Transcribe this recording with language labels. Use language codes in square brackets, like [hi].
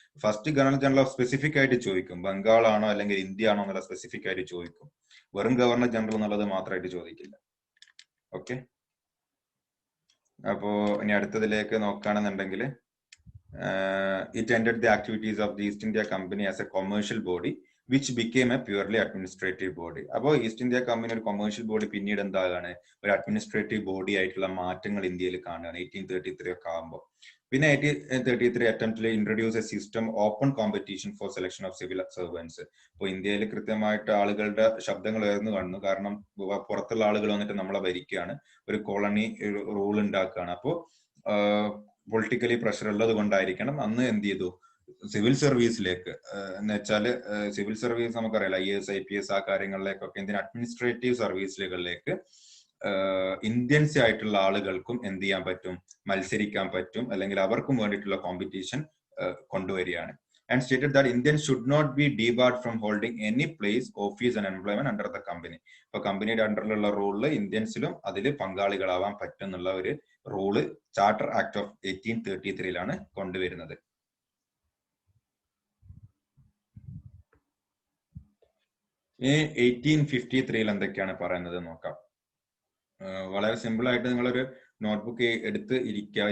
[ml] First governor general of specific ആയിട്ട് ചോദിക്കും, ബംഗാൾ ആണോ അല്ലെങ്കിൽ ഇന്ത്യ ആണോ എന്നുള്ള സ്പെസിഫിക് ആയിട്ട് ചോദിക്കും. വെറും ഗവർണർ ജനറൽ എന്നുള്ളത് മാത്രമായിട്ട് ചോദിക്കില്ല. ഓക്കെ, അപ്പോ ഇനി അടുത്തതിലേക്ക് നോക്കുകയാണെന്നുണ്ടെങ്കിൽ, [en] It ended the activities of the East India Company as a commercial body which became a purely administrative body. [ml] അപ്പോൾ ഈസ്റ്റ് ഇന്ത്യ കമ്പനി ഒരു കൊമേഴ്ഷ്യൽ ബോഡി പിന്നീട് എന്താകാണ്, ഒരു അഡ്മിനിസ്ട്രേറ്റീവ് ബോഡി ആയിട്ടുള്ള മാറ്റങ്ങൾ ഇന്ത്യയിൽ കാണുകയാണ് 1833 ഒക്കെ ആകുമ്പോൾ. [en] പിന്നെ 1833 അറ്റംപ്റ്റിൽ introduce a system open competition for selection of civil servants. [ml] ഇപ്പോൾ ഇന്ത്യയിൽ കൃത്യമായിട്ട് ആളുകളുടെ ശബ്ദങ്ങൾ ഉയർന്നു കാണുന്നു. കാരണം പുറത്തുള്ള ആളുകൾ വന്നിട്ട് നമ്മളെ ഭരിക്കുകയാണ്, ഒരു കോളനി റൂൾ ഉണ്ടാക്കുകയാണ്. അപ്പോൾ പൊളിറ്റിക്കലി പ്രഷർ ഉള്ളത് കൊണ്ടായിരിക്കണം അന്ന് എന്ത് ചെയ്തു, സിവിൽ സർവീസിലേക്ക് എന്ന് വെച്ചാൽ സിവിൽ സർവീസ് നമുക്കറിയാലോ, IAS IPS ആ കാര്യങ്ങളിലേക്കൊക്കെ എന്തിനാ അഡ്മിനിസ്ട്രേറ്റീവ് സർവീസുകളിലേക്ക് ഇന്ത്യൻസ് ആയിട്ടുള്ള ആളുകൾക്കും എന്ത് ചെയ്യാൻ പറ്റും, മത്സരിക്കാൻ പറ്റും, അല്ലെങ്കിൽ അവർക്കും വേണ്ടിയിട്ടുള്ള കോമ്പറ്റീഷൻ കൊണ്ടുവരികയാണ്. [en] And stated that Indians should not be debarred from holding any place, office and employment under the company. [ml] ഇപ്പൊ കമ്പനിയുടെ അണ്ടറിലുള്ള റൂളില് ഇന്ത്യൻസിലും അതിൽ പങ്കാളികളാവാൻ പറ്റും എന്നുള്ള ഒരു റൂള് ചാർട്ടർ ആക്ട് ഓഫ് 1833 കൊണ്ടുവരുന്നത്. ഈ 1853 എന്തൊക്കെയാണ് പറയുന്നത് നോക്കാം. വളരെ സിമ്പിൾ ആയിട്ട് നിങ്ങളൊരു നോട്ട്ബുക്ക് എടുത്ത് ഇരിക്കുക.